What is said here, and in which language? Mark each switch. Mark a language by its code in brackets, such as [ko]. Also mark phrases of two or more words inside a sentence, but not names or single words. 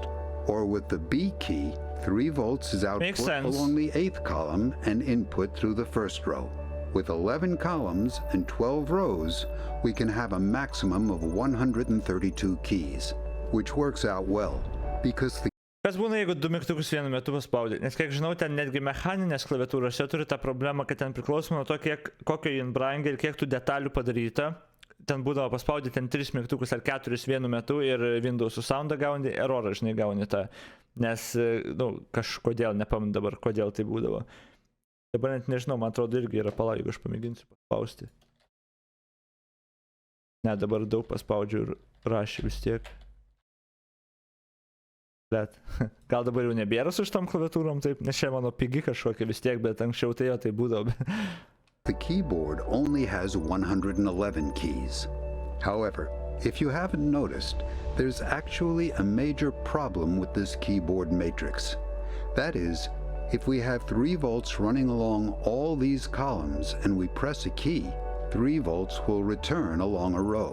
[en] Or with the B key, 3 volts is output along the 8th column and input through the first row. With 11 columns and 12 rows, we can have a maximum of 132 keys, which works out well, because the [lt] Kas būna, jeigu 2 mygtukus vienu metu paspaudė? Nes kiek žinau, ten netgi mechaninės klaviatūros turi tą problemą, kad ten priklausomai nuo to, kokio jin brangia ir kiek tų detalių padaryta. Ten būdavo paspaudyti ten 3 mygtukus ar 4 vienu metu ir Windows'ų soundą gauni, errorą žinai gauni tą. Nes, kažkodėl, nepamenu dabar, kodėl tai būdavo. Dabar net nežinau, man atrodo irgi yra pala, jeigu aš pamėginsiu paspausti. Ne, dabar daug paspaudžiu ir rašė vis tiek. Bet, gal dabar jau nebėra su šitom klaviatūrom, taip, nes čia mano pigi kažkokia vis tiek, bet anksčiau tai jo tai būdavo. [en] The keyboard only has 111 keys. However, if you haven't noticed, there's actually a major problem with this keyboard matrix. That is, if we have 3 volts running along all these columns and we press a key, 3 volts will return along a row.